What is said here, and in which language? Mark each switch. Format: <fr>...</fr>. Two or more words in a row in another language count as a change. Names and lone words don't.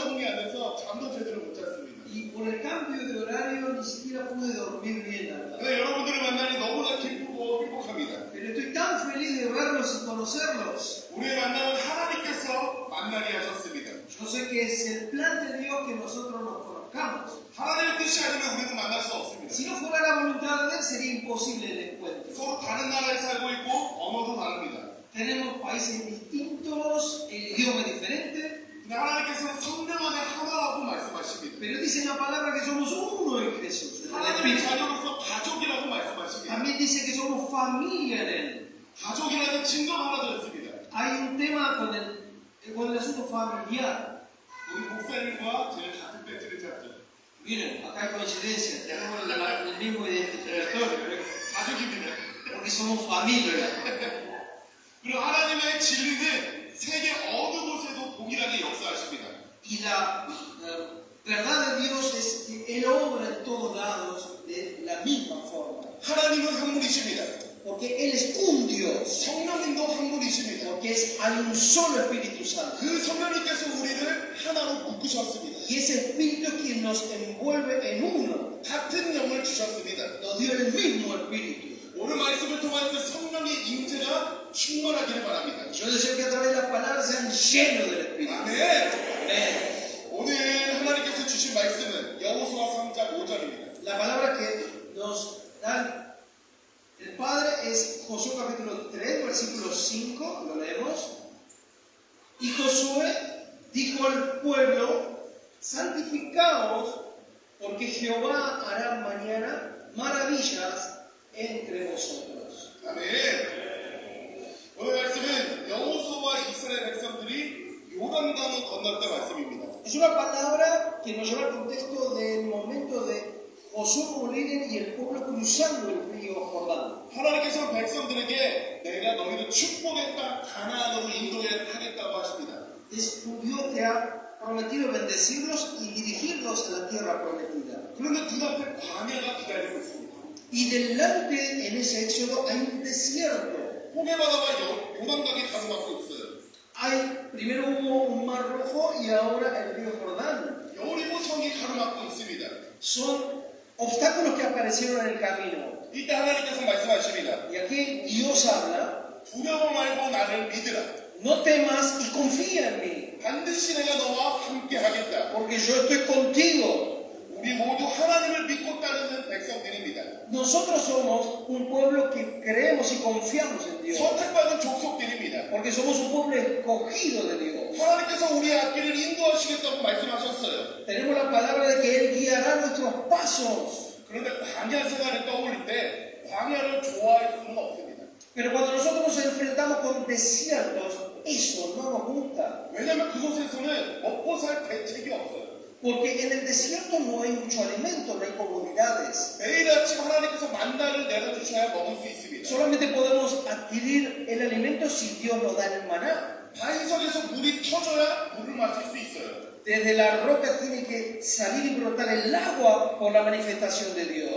<ko>않아서 잠도 제대로 못 잤습니다.</ko> <es>Y por el cambio de horario ni siquiera pude dormir bien, la verdad.</es> <ko>근데 여러분들을 만나니 너무나 기쁘고 행복합니다.</ko> <es>Pero estoy tan feliz de verlos y conocerlos.</es> <ko>우리의 만남은 하나님께서 만나게 하셨습니다.</ko> <es>Yo sé que es el plan de Dios que nosotros nos conozcamos.</es> <ko>하나님의 뜻이 아니면 우리는 만날 수 없습니다.</ko> <es>Si no fuera la voluntad de Él, sería imposible el encuentro.</es> <ko>서로 다른 나라에 살고 있고 언어도 다릅니다.</ko> <es>Tenemos países distintos, el idioma es diferente,</es> <ko>근데 하나님께서는 성령 안에 하나라고 말씀하십니다.</ko> <es>pero dice la palabra que somos uno en Jesús. en el</es> <ko>하나님의</ko> <es>Espíritu.</es> <ko>자녀로서 가족이라고 말씀하십니다.</ko> <es>También dice que somos familia en Él.</es> <ko>가족이라는 증거 하나 더 있습니다.</ko> <es>Hay un tema con el asunto familiar.</es> <ko>우리 목사님과 제가 같은 배지를 짰죠.</ko> <es>Miren, acá hay coincidencia, tenemos el mismo identificatorio,</es> <ko>가족입니다.</ko> <es>porque somos familia.</es> <ko>그리고 하나님의 진리는 세계 어느 곳에도 동일하게 역사하십니다.</ko> <es>Y la verdad de Dios es que Él obra en todos lados de la misma forma.</es> <ko>하나님은 한 분이십니다.</ko> <es>Porque Él es un Dios.</es> <ko>성령님도 한 분이십니다.</ko> <es>Porque hay un solo Espíritu Santo.</es> <ko>그 성령님께서 우리를 하나로 묶으셨습니다.</ko> <es>Y ese Espíritu es quien nos envuelve en uno.</es> <ko>같은 영을 주셨습니다.</ko> <es>Nos dio el mismo Espíritu.</es> <ko>오늘 말씀을 통한 그 성령의 임재가 충만하기를 바랍니다.</ko> <es>Yo deseo que a través de las palabras sean llenos del Espíritu.</es> <ko>아멘.</ko> <es>Amén.</es> <ko>오늘 하나님께서 주신 말씀은 여호수아 3장 5절입니다.</ko> <es>La palabra que nos da el Padre es Josué capítulo 3, versículo 5, lo leemos. Y Josué dijo al pueblo: santificaos, porque Jehová hará mañana maravillas entre vosotros.</es> <ko>아멘. 오늘 말씀은 여호수아와 이스라엘 백성들이 요단강을 건넜다 말씀입니다.</ko> <es>Es una palabra que nos lleva al contexto del momento de Josué como líder y el pueblo cruzando el río Jordán.</es> <ko>하나님께서 백성들에게 내가 너희를 축복했다, 가나안으로 인도하겠다고 하십니다.</ko> <es>Es un Dios que ha prometido bendecirlos y dirigirlos a la tierra prometida.</es> <ko>그런데 눈앞에 광야가 기다리고 있습니다.</ko> <es>Y delante en ese éxodo hay un desierto.</es> <ko>호계바다가 요단강이 가로막고 있어요.</ko> <es>Primero hubo un mar rojo y ahora el río Jordán.</es> <ko>여리고 성이 가로막고 있습니다.</ko> <es>Son obstáculos que aparecieron en el camino.</es> <ko>이때 하나님께서 말씀하십니다.</ko> <es>Y aquí Dios habla:</es> <ko>두려워 말고 나를 믿으라.</ko> <es>no temas y confía en mí,</es> <ko>반드시 내가 너와 함께 하겠다.</ko> <es>porque yo estoy contigo.</es> <ko>우리 모두 하나님을 믿고 따르는 백성들입니다.</ko> <es>Nosotros somos un pueblo que creemos y confiamos en Dios,</es> <ko>선택받은 족속들입니다.</ko> <es>porque somos un pueblo escogido de Dios.</es> <ko>하나님께서 우리의 앞길을 인도하시겠다고 말씀하셨어요.</ko> <es>Tenemos la palabra de que Él guiará nuestros pasos.</es> <ko>그런데 광야 생활을 떠올릴 때 광야를 좋아할 수는 없습니다.</ko> <es>Pero cuando nosotros nos enfrentamos con desiertos, eso no nos gusta.</es> <ko>왜냐하면 그곳에서는 먹고 살 대책이 없어요.</ko> <es>Porque en el desierto no hay mucho alimento, no hay comodidades.</es> <ko>매일 아침 하나님께서 만나를 내려주셔야 먹을 수 있습니다.</ko> <es>Solamente podemos adquirir el alimento si Dios nos da el maná.</es> <ko>반석에서 물이 터져야 물을 마실 수 있어요.</ko> <es>Desde la roca tiene que salir y brotar el agua por la manifestación de Dios.</es>